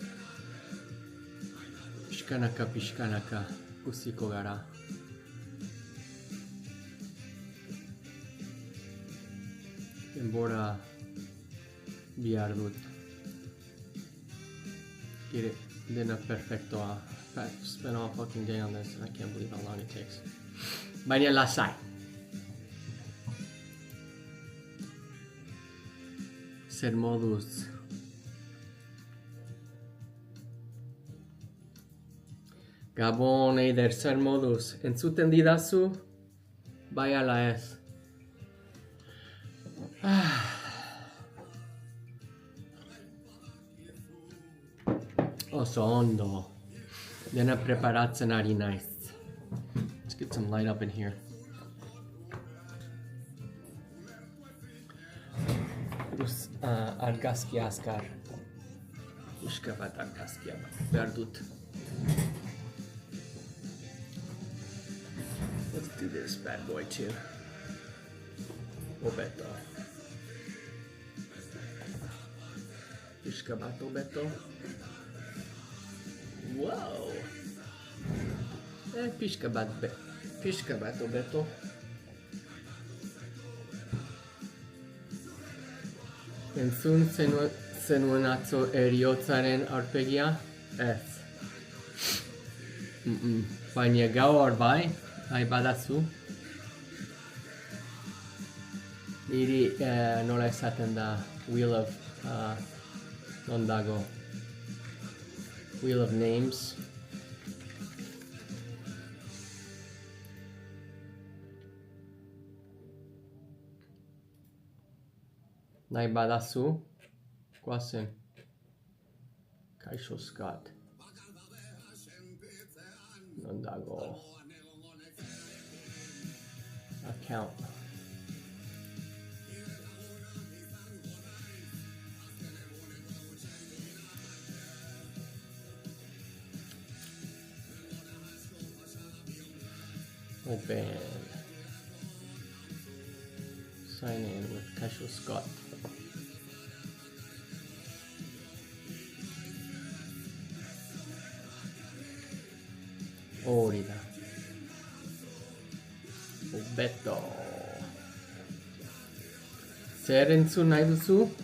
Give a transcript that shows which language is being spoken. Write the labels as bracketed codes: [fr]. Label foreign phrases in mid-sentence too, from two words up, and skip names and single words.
[eu] Pixkanaka ikusiko gara. Denbora bihar dut. Dena perfectoa. [en] I spent all fucking day on this and I can't believe how long it takes. [eu] Baina lasai. Zer moduz. Gabon, Eider, zer moduz. Entzuten didazu? Bai ala ez. Oso ondo. Dena preparatzen ari naiz. [en] Let's get some light up in here. [eu] Argazki azkar. Pixka bat argazkia behar dut. [en] Let's do this bad boy too. [eu] Obeto. Pixka bat obeto. Wow! Pixka bat obeto. Entzun zenuen atzo heriotzaren aurpegia? Ez. Baina gaur bai badazu. Niri nola esaten da Wheel of non dago. Wheel of Names. Nahi badazu. Guazen. Kaixo Scott. Non dago. Account. Open. [en] Sign in with Kaixo Scott. [eu] Hori da. Obeto. Zer entzun nahi duzu?